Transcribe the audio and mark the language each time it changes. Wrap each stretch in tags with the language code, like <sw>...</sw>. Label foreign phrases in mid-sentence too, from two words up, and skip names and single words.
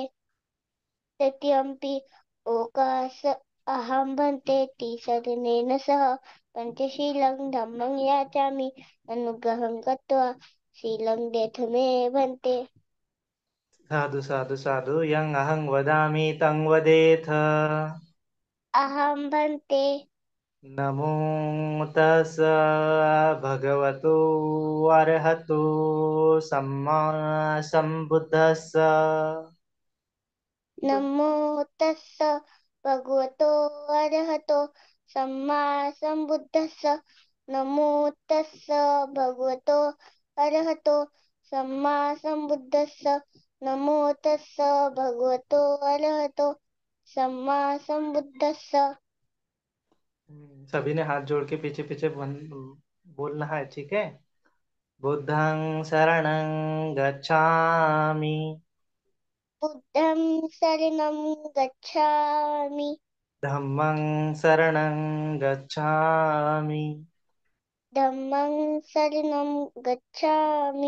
<pi>तृतीयंपि ओकास अहं भन्ते तिसरनेन सह पंचशीलं धम्मं याचामि। अनुग्रहं कृत्वा शीलं देतु मे भन्ते। साधु साधु साधु यं अहं वदामि तं वदेथ। अहं भन्ते नमो तस् भगवतो अरहतो सम्मा सम्बुद्धस्स। नमो तस्स भगवतो अरहतो सम्मा संबुद्धस्स। नमो तस्स भगवतो अरहतो सम्मा संबुद्धस्स। नमो तस्स भगवतो अरहतो सम्मा संबुद्धस्स।</pi> <hi>सभी ने हाथ जोड़ के पीछे पीछे बोलना है, ठीक है।</hi> <pi>बुद्धं शरणं गच्छामि। बुद्धं शरणं गच्छामि। धम्मं शरणं गच्छामि। धम्मं शरणं गच्छामि।</pi>